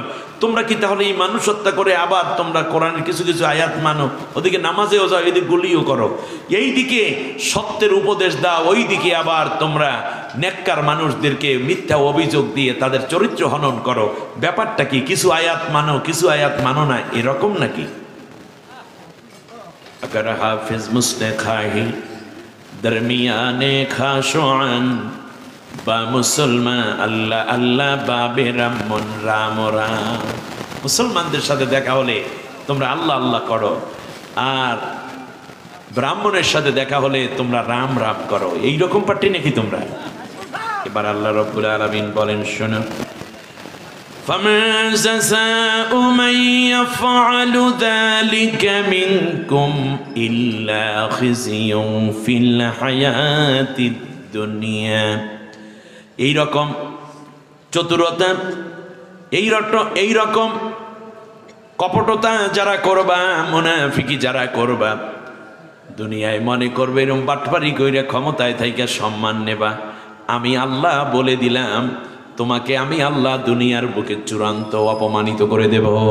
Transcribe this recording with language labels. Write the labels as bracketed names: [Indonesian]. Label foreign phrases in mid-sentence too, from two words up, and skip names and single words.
[Bangla] তোমরা কি তাহলে এই মানুষ হত্যা করে আবার তোমরা কোরআনের কিছু কিছু আয়াত মানো, ওদিকে নামাজেও যাও, এদিকে গুলিও করো, এইদিকে সত্যের উপদেশ দাও, ওইদিকে আবার তোমরা নেককার মানুষদেরকে মিথ্যা অভিযোগ দিয়ে তাদের চরিত্র হনন করো? ব্যাপারটা কি? কিছু আয়াত মানো, কিছু আয়াত মানো না, এরকম নাকি? [Persian] اگر حافظ مسنه خواهی درمیانِ خاصان با مسلمان الله الله بابِ رامن رام رام. [Bangla] মুসলমানদের সাথে দেখা হলে তোমরা আল্লাহ আল্লাহ করো, আর ব্রাহ্মণের সাথে দেখা হলে তোমরা রাম রাম করো, এইরকম পার্টি নাকি তোমরা? এবার আল্লাহ রাব্বুল আলামিন বলেন, শোনো, [Arabic] فَمَا جَزَاءُ مَن يَفْعَلُ ذَلِكَ مِنكُمْ إِلَّا خِزْيٌ فِي الْحَيَاةِ الدُّنْيَا। [Bangla] এইরকম চতুরতা, এইরকম কপটতা যারা করবা, মুনাফিকি যারা করবা, দুনিয়ায় মনে করবে এরকম বাটপারি কইরা ক্ষমতায় থাইকা সম্মান নেবা, আমি আল্লাহ বলে দিলাম তোমাকে আমি আল্লাহ দুনিয়ার বুকে চূড়ান্ত অপমানিত করে দেব।